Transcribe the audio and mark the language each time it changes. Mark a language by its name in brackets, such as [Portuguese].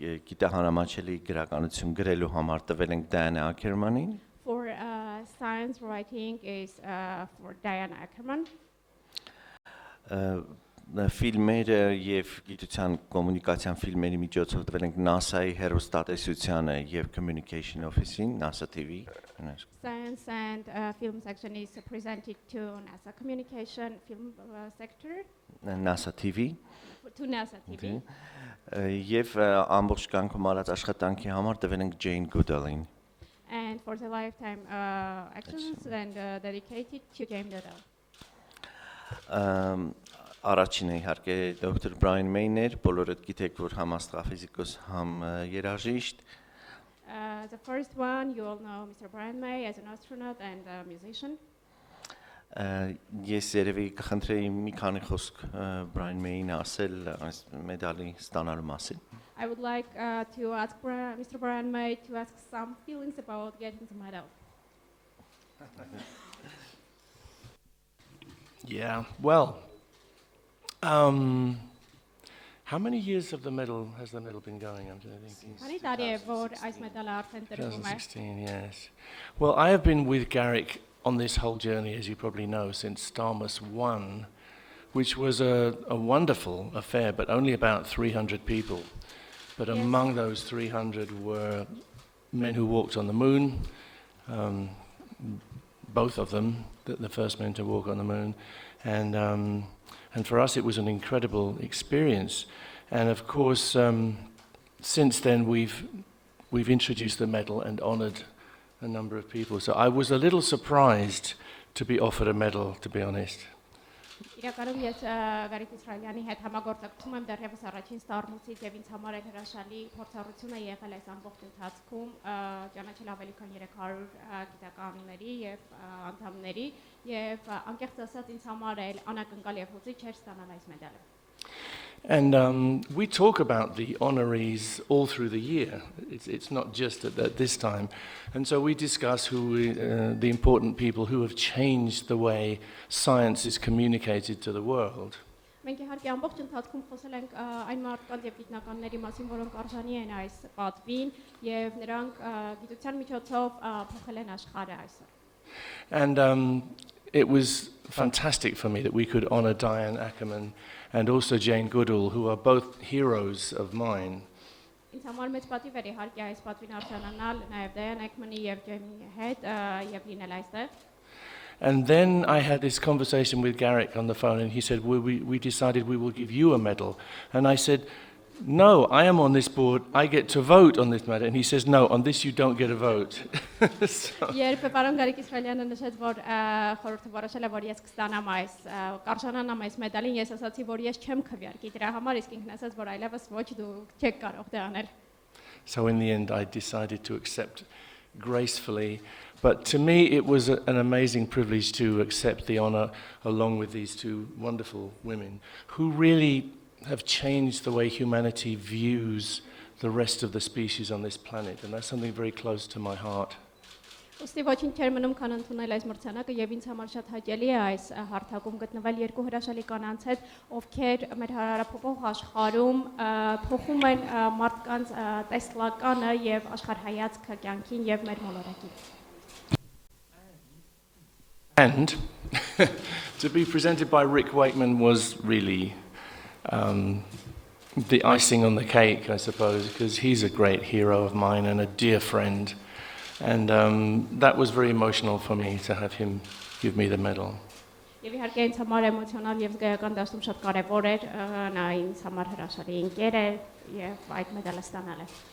[Armenian] Գիտահանրամատչելի գրականություն գրելու համար տվել ենք Դայան Աքերմանին։ [English] For science writing is for Dayan Աքերմանը. [Armenian] Ֆիլմերը եւ գիտության կոմունիկացիան ֆիլմերի միջոցով տվել ենք NASA-ի հեռուստատեսությանը եւ Communication Office-ին, NASA TV։ [English] Science and film section is presented to NASA Communication Film Sector. [Armenian] NASA TV։ [English] To NASA TV. [Armenian] Եվ ամբողջ կյանքում արած աշխատանքի համար տվել ենք Ջեյն Գուդոլին։ [English] And for the lifetime actions and dedicated to Ջեյն Գուդոլը։ [Armenian] Առաջինը իհարկե դոկտոր Բրայան Մեյն էր, բոլորդ գիտեք, որ համ աստրոֆիզիկոս, համ երաժիշտ։ [English] The first one, you all know Mr. Bryant May as an astronaut and a musician. [Armenian] Ես երևի կխնդրեի մի քանի խոսք Բրայան Մեյին ասել այս մեդալի ստանալու մասին։ [English] I would like to ask Mr. Bryant May to ask some feelings about getting the medal. Yeah, well, how many years has the medal been going? I'm thinking. [Armenian] Քանի տարի է որ այս մեդալը արդեն տրվում է։ [English] 2016, yes. Well, I have been with Garrick on this whole journey, as you probably know, since STARMUS-1, which was a wonderful affair, but only about 300 people. But Yes. among those 300 were men who walked on the moon, both of them, the first men to walk on the moon. And for us, it was an incredible experience. And of course, since then, we've introduced the medal and honored a number of people. So I was a little surprised to be offered a medal, to be honest. [Armenian] Իրականում ես Գարիկ Իսրայելյանի հետ համագործակցում եմ դեռևս առաջին STARMUS-ից եւ ինձ համար էր հրաշալի փորձառություն է եղել այս ամբողջ ընթացքում ճանաչել ավելի քան 300 գիտականների եւ անդամների եւ անկեղծ ասած ինձ համար էլ անակնկալ եւ հուզիչ էր ստանալ այս մեդալը։ [English] And we talk about the honorees all through the year. It's not just at this time. And so we discuss the important people who have changed the way science is communicated to the world. [Armenian] Մենք իհարկե ամբողջ ընթացքում խոսել ենք այն մարդկանց եւ գիտնականների մասին, որոնք արժանի են այս պատվին եւ նրանք գիտության միջոցով փոխել են աշխարհը այսօր։ [English] And it was fantastic for me that we could honor Dayan Աքերմանը and also Ջեյն Գուդոլը, who are both heroes of mine. [Armenian] Ինձ համար մեծ պատիվ էր իհարկե այս պատվին արժանանալ նաև Դայան Աքերմանի եւ Ջեյնի հետ եւ լինել այստեղ։ [English] And then I had this conversation with Garrick on the phone, and he said, we decided we will give you a medal. And I said, no, I am on this board, I get to vote on this matter. And he says, no, on this you don't get a vote. [Armenian] Երբ պարոն Գարիկ Իսրայելյանը նշեց, որ խորհուրդը որոշել է, որ ես կստանամ այս կարժանանամ այս մեդալին, ես ասացի, որ ես չեմ քվեարկի դրա համար, իսկ ինքն ասաց, որ այլևս ոչ դուք չեք կարող դա անել։ [English] So in the end I decided to accept gracefully. But to me it was an amazing privilege to accept the honor along with these two wonderful women who really have changed the way humanity views the rest of the species on this planet, and that's something very close to my heart. [Armenian] Ոստի ոչինչ չէր մնում քան ընդունել այս մրցանակը եւ ինձ համար շատ հաճելի է այս հարթակում գտնվել երկու հրաշալի կանանց հետ, ովքեր մեր հարարափոխող աշխարհում փոխում են մարդկանց տեսլականը եւ աշխարհայացքը կյանքին եւ մեր մոլորակին։ [English] And to be presented by Rick Wakeman was really the icing on the cake, I suppose, because he's a great hero of mine and a dear friend. And that was very emotional for me to have him give me the medal. [Armenian] Եվ իհարկե ինձ համար էմոցիոնալ եւ զգայական դաշտում շատ կարեւոր էր նա ինձ համար հրաշալի ընկեր է եւ այդ մեդալը ստանալը։